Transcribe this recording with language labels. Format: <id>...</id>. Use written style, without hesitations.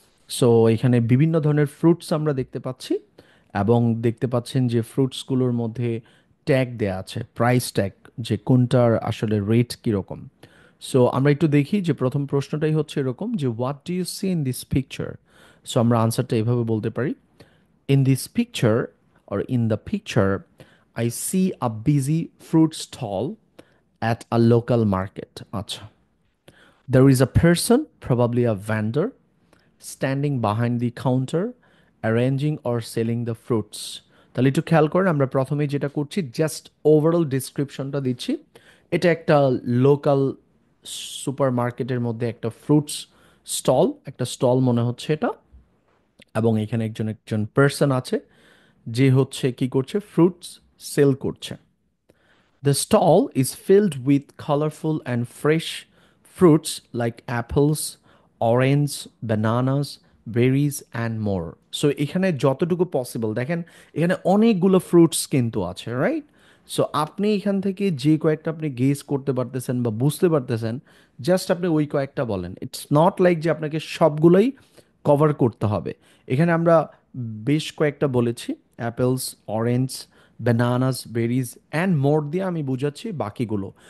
<bn>So এখানে বিভিন্ন ধরনের ফ্রুটস আমরা দেখতে পাচ্ছি, এবং দেখতে পাচ্ছেন যে ফ্রুটসগুলোর মধ্যে ট্যাগ দেয়া আছে, প্রাইস ট্যাগ, যে কোনটার আসলে রেট কীরকম। সো আমরা একটু দেখি যে প্রথম প্রশ্নটাই হচ্ছে এরকম, যে</bn> <en>What do you see in this picture.</en> <bn>So আমরা আনসারটা এভাবে বলতে পারি,</bn> <en>In this picture, or in the picture, I see a busy fruit stall at a local market. আচ্ছা, there is a person, probably a vendor, standing behind the counter, arranging or selling the fruits.</en> <bn>তাহলে একটু খেয়াল করেন, আমরা প্রথমেই যেটা করছি just overall ডিসক্রিপশনটা দিচ্ছি। এটা একটা লোকাল সুপার মার্কেটের মধ্যে একটা ফ্রুটস স্টল, একটা স্টল মনে হচ্ছে এটা, এবং এখানে একজন একজন পার্সন আছে যে হচ্ছে কি করছে, ফ্রুটস সেল করছে।</bn> <en>The stall is filled with colorful and fresh fruits like apples, orange, bananas, berries and more.</en> <bn>So এখানে যতটুকু পসিবল দেখেন, এখানে অনেকগুলো ফ্রুটস কিন্তু আছে, রাইট? সো আপনি এখান থেকে যে কয়েকটা আপনি গেস করতে পারতেছেন বা বুঝতে পারতেছেন, জাস্ট আপনি ওই কয়েকটা বলেন।</bn> <en>it's not like</en> <bn>যে আপনাকে সবগুলোই কভার করতে হবে। এখানে আমরা বেশ কয়েকটা বলেছি,</bn> <en>apples, orange, bananas, berries and more</en> <bn>দিয়ে আমি বুঝাচ্ছি বাকিগুলো।</bn>